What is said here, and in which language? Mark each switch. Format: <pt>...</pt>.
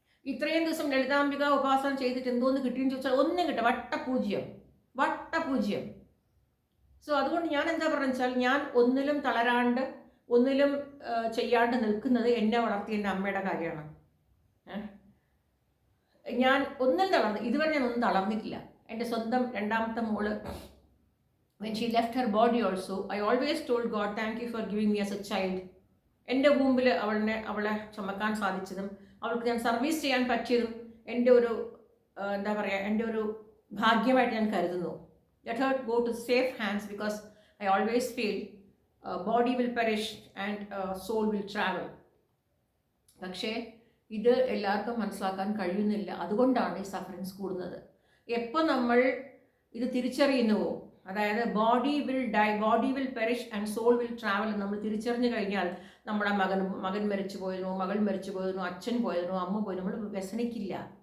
<ml>ഇത്രയും ദിവസം ലളിതാംബിക ഉപാസന ചെയ്തിട്ട് എന്തോന്ന് കിട്ടിയെന്ന് ചോദിച്ചാൽ ഒന്നും കിട്ടും, വട്ടപൂജ്യം. സോ അതുകൊണ്ട് ഞാൻ എന്താ പറയുക വെച്ചാൽ, ഞാൻ ഒന്നിലും തളരാണ്ട് ഒന്നിലും ചെയ്യാണ്ട് നിൽക്കുന്നത് എന്നെ വളർത്തിയ എൻ്റെ അമ്മയുടെ കാര്യമാണ്. ഞാൻ ഇതുവരെ ഞാൻ ഒന്നും തളർന്നിട്ടില്ല. എൻ്റെ സ്വന്തം രണ്ടാമത്തെ മോള്,</ml> <en>when she left her body also, I always told God, thank you for giving me as a child.</en> <ml>എൻ്റെ മുമ്പിൽ അവളെ ചുമക്കാൻ സാധിച്ചതും അവൾക്ക് ഞാൻ സർവീസ് ചെയ്യാൻ പറ്റിയതും എൻ്റെ ഒരു എന്താ പറയുക, എൻ്റെ ഒരു ഭാഗ്യമായിട്ട് ഞാൻ കരുതുന്നു.</ml> <en>Let her go to safe hands, because I always feel body will perish and soul will travel.</en> <ml>പക്ഷേ ഇത് എല്ലാവർക്കും മനസ്സിലാക്കാൻ കഴിയുന്നില്ല. അതുകൊണ്ടാണ് ഈ സഫറിങ്സ് കൂടുന്നത്. എപ്പോൾ നമ്മൾ ഇത് തിരിച്ചറിയുന്നുവോ, അതായത്</ml> <en>body will die, body will perish and soul will travel</en> <ml>നമ്മൾ തിരിച്ചറിഞ്ഞു കഴിഞ്ഞാൽ, നമ്മുടെ മകൻ മരിച്ചു പോയിരുന്നു, മകൾ മരിച്ചു പോയിരുന്നു, അച്ഛൻ പോയിരുന്നു, അമ്മ പോയിരുന്നു, നമ്മൾ വ്യസനിക്കില്ല.</ml>